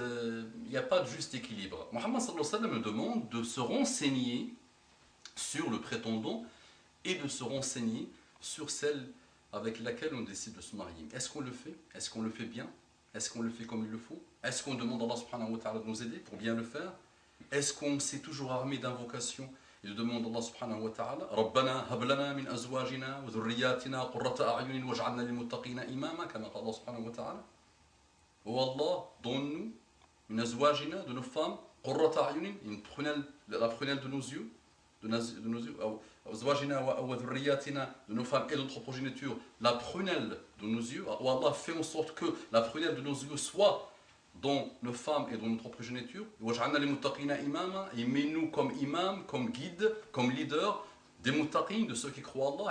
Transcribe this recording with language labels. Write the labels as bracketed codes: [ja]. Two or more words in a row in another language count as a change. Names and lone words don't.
[fr] Il n'y a pas de juste équilibre. Mohammed [ar] صلى الله عليه وسلم [fr] me demande de se renseigner sur le prétendant et de se renseigner sur celle avec laquelle on décide de se marier. Est-ce qu'on le fait? Est-ce qu'on le fait bien? Est-ce qu'on le fait comme il le faut? Est-ce qu'on demande à [ar] الله سبحانه وتعالى [fr] de nous aider pour bien le faire? Est-ce qu'on s'est toujours armé d'invocations et de demande à [ar] الله سبحانه وتعالى ربنا هب لنا من أزواجنا وذرياتنا قرة أعين واجعلنا للمتقين إماما كما قال الله سبحانه وتعالى. [fr] Oh Allah, donne-nous [ar] من أزواجنا, [fr] de nos femmes, [ar] قرة أعين, [fr] la prunelle de nos yeux, de nos yeux, de nos femmes et de notre progéniture, la prunelle de nos yeux. Oh Allah, fait en sorte que la prunelle de nos yeux soit dans nos femmes et dans notre progéniture. Et mets-nous comme imam, comme guide, comme leader des muttaqin, de ceux qui croient en Allah.